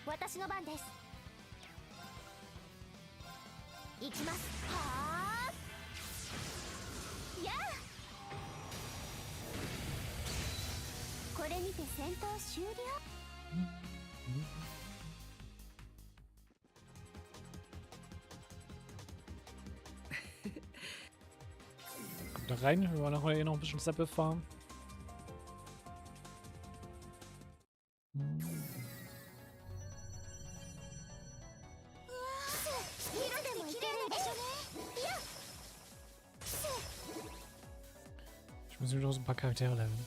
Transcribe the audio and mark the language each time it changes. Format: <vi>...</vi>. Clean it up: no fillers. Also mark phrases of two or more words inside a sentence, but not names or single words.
<ja>私の番です。行きます。はあやあ、これにて戦闘終了。</ja> <de>Da rein, wir wollen nachher noch ein bisschen Steppe fahren. Ich muss mir noch so ein paar Charaktere leveln.</de>